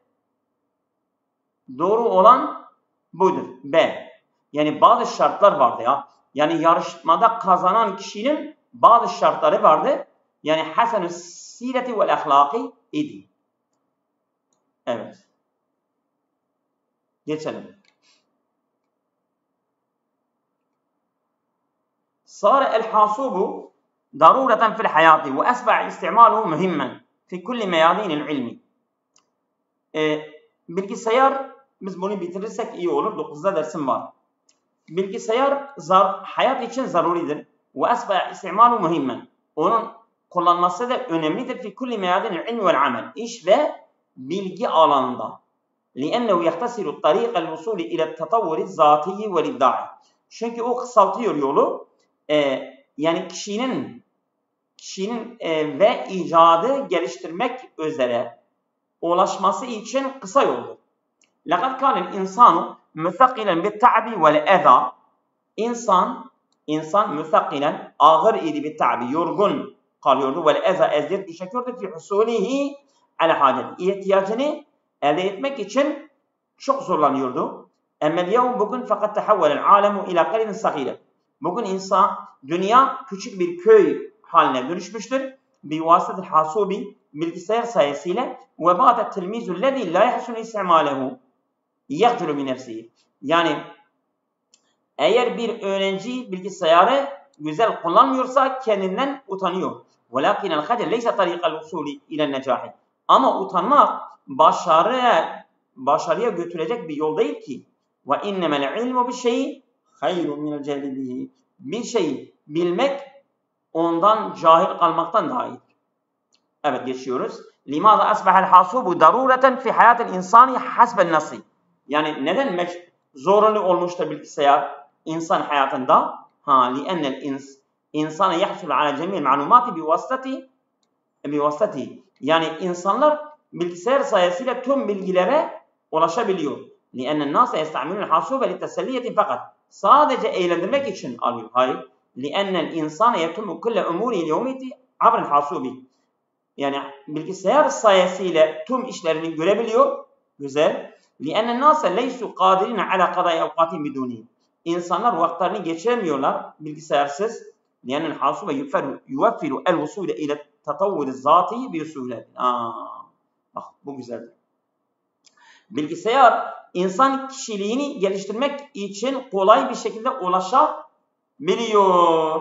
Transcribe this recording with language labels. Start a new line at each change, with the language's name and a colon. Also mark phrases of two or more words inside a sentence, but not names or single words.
Turkish: Doğru olan budur. B. Yani bazı şartlar vardı ya. Yani yarışmada kazanan kişinin bazı şartları vardı. Yani
Arabic: حسن السيرة والأخلاق
Turkish: idi. Evet. Geçelim.
Arabic: صار الحاسوب ضرورة في الحياة وأصبح استعماله مهما في كل ميادين العلم.
Turkish: Bilgisayar, biz bunu bitirirsek iyi olur. 9'da dersim var. Bilgisayar hayat için zaruridir.
Arabic: وأصبح استعماله مهما.
Turkish: Onun kullanması da önemlidir.
Arabic: في كل ميادين العلم والعمل.
Turkish: İş ve bilgi alanında.
Arabic: لِأَنَّهُ يَخْتَسِرُ الطَّرِيقَ الْوُصُولِ إِلَى التَّطَوُّرِ الذَّاتِيِّ وَالْإِبْدَاعِ.
Turkish: Çünkü o kısaltıyor yolu. Yani kişinin ve icadı geliştirmek üzere ulaşması için kısa yoldur.
Arabic: لَقَدْ كَانَ الْاِنْسَانُ مُثَقِّلًا بِالتَّعْبِ وَالْاَذَى.
Turkish: İnsan müthakkilen ağır idi bir yorgun kalıyordu. وَالْاَذَى eziyet çekiyordu.
Arabic: فِي حُسُولِهِ عَلَى حَاجَةِ.
Turkish: İhtiyacını elde etmek için çok zorlanıyordu.
Arabic: اَمَّ
Turkish: bugün fakat
Arabic: تَحَوَّلَ الْعَالَمُ اِلَى قَلِلٍ صَغِيرٍ.
Turkish: Bugün dünya küçük bir köy haline dönüşmüştür.
Arabic: بِوَاسِطَةِ الْحَاسُوبِ
Turkish: bilgisayar sayesinde
Arabic: وَبَعْدَ التِّلْمِيزُ الَّذِي لَا يَحْسُنُ اِسْتِعْمَالَهُ يَغْتُلُ بِنَفْسِهِ.
Turkish: Yani eğer bir öğrenci bilgisayarı güzel kullanmıyorsa kendinden utanıyor.
Arabic: وَلَكِنَ الْخَجَلْ لَيْسَ طَرِيقَ الْوُصُولِ اِلَى النَّجَاحِ.
Turkish: Ama utanmak başarıya götürecek bir yol değil ki.
Arabic: وَاِنَّمَا الْعِلْمُ بِالشَّيْءِ خَيْرٌ مِنَ الْجَهْلِ بِهِ.
Turkish: Bir şeyi bilmek ondan cahil kalmaktan daha iyidir. Evet, geçiyoruz.
Arabic: لِمَاذَا أَصْبَحَ الْحَاسُوبُ ضَرُورَةً فِي حَيَاةِ الْاِنْسَانِ حَسْبَ النَّصِ.
Turkish: Yani neden zorunlu olmuştur bilgisayar insan hayatında?
Arabic: لِأَنَّ الْاِنْسَانَ يَحْسُلُ عَلَى جَمِيعِ الْمَعْلُومَاتِ بِوَاسِطَتِهِ.
Turkish: Yani insanlar bilgisayar sayesinde tüm bilgilere ulaşabiliyor.
Arabic: لِأَنَّ النَّاسَ يَسْتَعْمِلُونَ الْحَاسُوبَ لِلتَّسَلِّيَةِ fakat.
Turkish: Sadece eğlendirmek için alıyor. Hayır.
Arabic: لِأَنَّ الْاِنْسَانَ يَتُمُّ كُلَّ اُمُورِ الْيَوْمِيَةِ عَبْرَ الْحَاسُوبِ.
Turkish: Yani bilgisayar sayesinde tüm işlerini görebiliyor. Güzel.
Arabic: لِأَنَّ النَّاسَ لَيْسُوا قَادِرِينَ عَلَى قَضَاءِ أَوْقَاتٍ بِدُونِهِ.
Turkish: İnsanlar vakitlerini geçiremiyorlar bilgisayarsız.
Arabic: لِأَنَّ الْحَاسُوبَ يُوَفِّرُ الْوُصُولَ إِلَى التَّطَوُّرِ الذَّاتِيِّ بِيُسُولَةٍ.
Turkish: Bak bu güzeldir. Bilgisayar insan kişiliğini geliştirmek için kolay bir şekilde ulaşabiliyor.